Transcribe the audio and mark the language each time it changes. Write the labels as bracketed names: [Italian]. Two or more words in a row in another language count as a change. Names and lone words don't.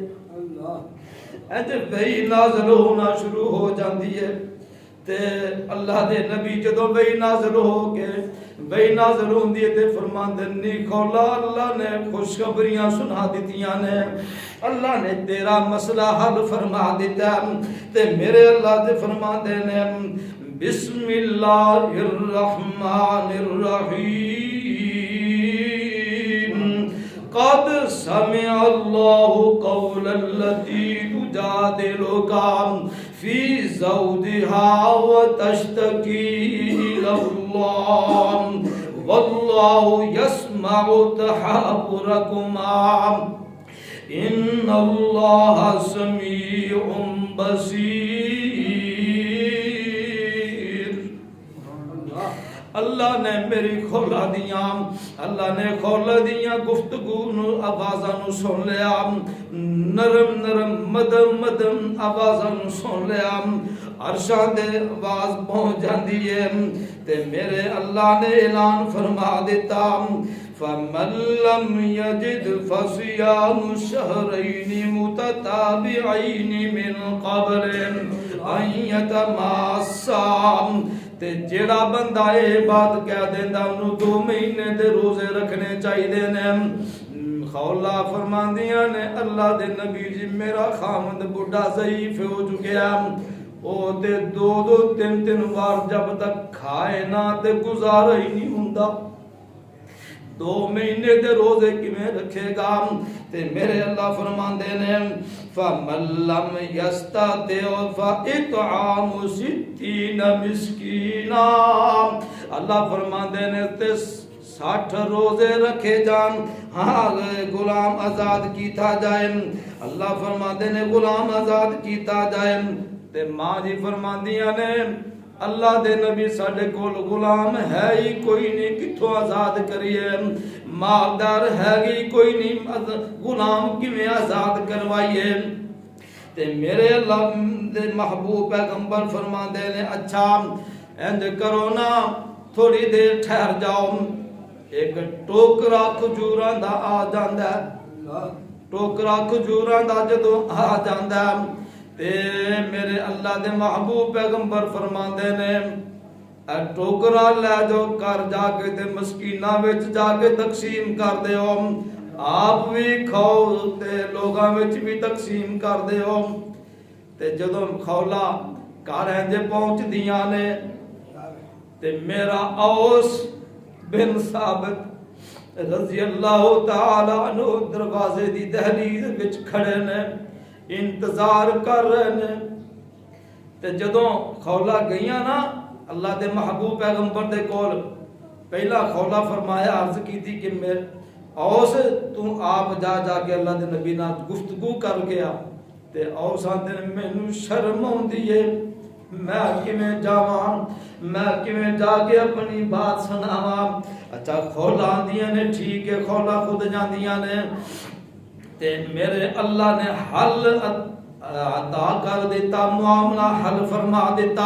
[Punjabi] اللہ انج وحی نازل ہونا شروع ہو جاتی ہے تے اللہ دے نبی جدوں وحی نازل ہو کے وحی نازل ہوندی ہے تے فرماندے نی خولہ اللہ نے خوشخبریاں سنا دتیاں نے، اللہ نے تیرا مسئلہ حل فرما دتا. تے میرے اللہ دے فرماندے نے [Arabic] बिस्मिल्लाहिर्रहमानिर्रहीम قد سمع الله قول التي تجادلك في زوجها وتشتكي إلى الله والله يسمع تحاوركما إن الله سميع بصير. [Punjabi] اللہ نے میری کھولا دیاں، اللہ نے کھولا دیاں گفتگو نو آوازاں نو سن لیا، نرم نرم مدم مدم آوازاں نو سن لیا، عرشاں دے آواز پہنچ جاندی ہے تے میرے اللہ نے اعلان فرما دیتا [Arabic] فَمَن لَّمْ يَجِدْ فَصِيَامُ شَهْرَيْنِ مُتَتَابِعَيْنِ مِن قَبْلِ أَن يَتَمَاسَّا. [Punjabi] تے جیڑا بندہ اے بات کہہ دیندا انہوں 2 مہینے دے روزے رکھنے چاہیے نے. خولا فرماندیاں نے اللہ دے نبی جی میرا خامد بڈھا ضعیف ہو چکیا، او تے 2-3 بار جب تک کھائے نہ تے گزارا ہی نہیں ہوندا. 2 مہینے دے روزے کیویں رکھے گا؟ تے میرے اللہ فرماندے نے [Arabic] فَمَن لَّمْ يَسْتَطِعْ فَإِطْعَامُ [Punjabi] 60 مسکینا. اللہ فرماندے نے تے 60 روزے رکھے جان، ہاں غلام آزاد کیتا جائے. اللہ فرماندے نے غلام آزاد کیتا جائے. تے ماں جی فرماندیاں نے اللہ دے نبی ساڈے کول غلام ہے ہی کوئی نہیں، کتھوں آزاد کریے؟ مالدار ہے ہی کوئی نہیں، غلام کیویں آزاد کروائیے؟ تے میرے اللہ دے محبوب پیغمبر فرماندے نے اچھا انج کرو نا، تھوڑی دیر ٹھہر جاؤ. ایک ٹوکرا کھجوراں دا آ جاندا ہے، ٹوکرا کھجوراں دا جدوں آ جاندا ہے تے میرے اللہ دے محبوب پیغمبر فرماندے نے ٹوکرا لے جو کر جا کے تے مسکیناں وچ جا کے تقسیم کر دیو، آپ بھی کھاؤ تے لوگاں وچ بھی تقسیم کر دیو. تے جدوں خولا گھر انجے پہنچ دیاں نے تے میرا اوس بن ثابت رضی اللہ تعالی عنہ دروازے دی دہلیز وچ کھڑے نے، انتظار کر رہے نے. تے جدوں خولا گئیاں نا اللہ دے محبوب پیغمبر دے کول، پہلا خولا فرمایا عرض کی تھی کہ میرے اوس تو آپ جا جا کے اللہ دے نبی نال گفتگو کر گیا. تے اوس آندے نے مینوں شرم آندی ہے، میں کیویں جاواں، میں کیویں جا کے اپنی بات سناواں. اچھا خولا آندیاں نے ٹھیک ہے، خولا خود جاندیاں نے تے میرے اللہ نے حل عطا کر دیتا، معاملہ حل فرما دیتا.